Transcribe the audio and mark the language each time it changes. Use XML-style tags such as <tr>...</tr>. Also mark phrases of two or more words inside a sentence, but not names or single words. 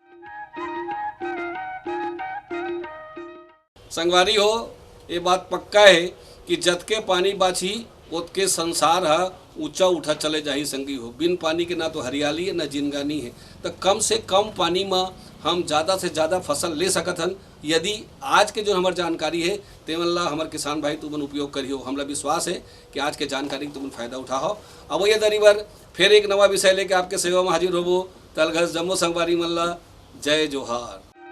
<hne>संगवारी हो ये बात पक्का है कि जतके पानी बाछी ओतके संसार है ऊंचा उठा चले जाही संगी हो। बिन पानी के ना तो हरियाली है ना जिनगानी है, तो कम से कम पानी में हम ज़्यादा से ज़्यादा फसल ले सकत हन। यदि आज के जो हमार जानकारी है तेमल्ला हमार किसान भाई तुमन उपयोग करियो। हमरा विश्वास है कि आज के जानकारी तुमन फायदा उठाओ। अब ये दरीबर फिर एक नवा विषय लेके आपके सेवा में हाजिर होबो। तलघस जम्मो संगवारी मल्ला जय जोहार।</hne>